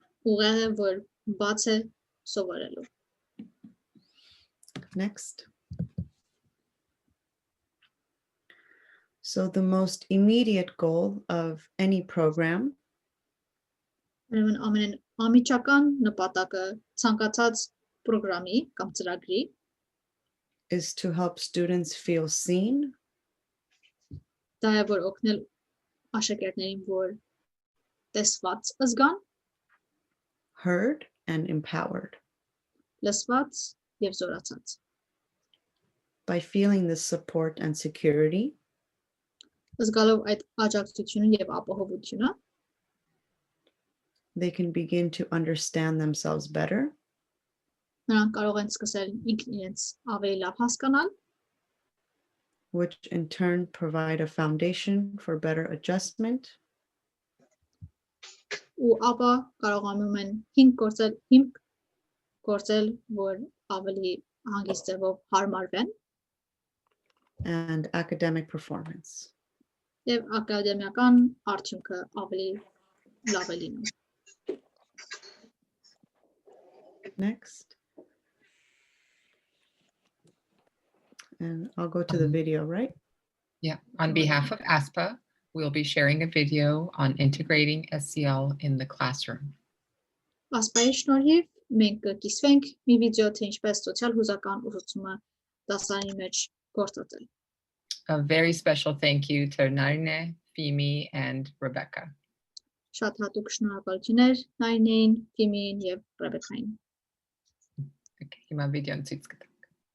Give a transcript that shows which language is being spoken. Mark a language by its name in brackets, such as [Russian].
[Armenian] ուղեղը որ բաց է սովորելու։ [English] Next. So the most immediate goal of any program [Armenian] Ուրեմն ամենամիջական նպատակը ցանկացած ծրագրի կամ ծրագրի [English] is to help students feel seen, [Armenian] դա է որ օգնել աշակերտներին որ տեսված զգան, [English] heard, and empowered. [Armenian] լսված եւ զորացած։ [English] By feeling this support and security, [Armenian] Զգալով այդ աջակցությունը եւ ապահովությունը [English] they can begin to understand themselves better [Armenian] նրանք կարող են սկսել ինքն իրենց ավելի լավ հասկանալ, [English] which in turn provide a foundation for better adjustment [Armenian] ու ապա կարողանում են հիմք գործել, որ ավելի հանգիստ ձևով հարմարվեն [English] and academic performance. [Armenian] եւ ակադեմիական արդյունքը ավելի լավ է լինում։ [English] Next. And I'll go to the video, right? Yeah, on behalf of ASPA, we'll be sharing a video on integrating SEL in the classroom. [Armenian] Ասպայի շնորհիվ մենք կկիսվենք մի վիդեո թե ինչպես սոցիալ հուզական ուսուցումը դասարանի մեջ գործածել։ [English] A very special thank you to Narine, Fimi, and Rebecca. [Armenian] Շատ հատուկ շնորհակալություններ Նայնեին, Ֆիմիին եւ Ռեբեկային։ Okay, հիմա վիդեոն ցույց կտանք։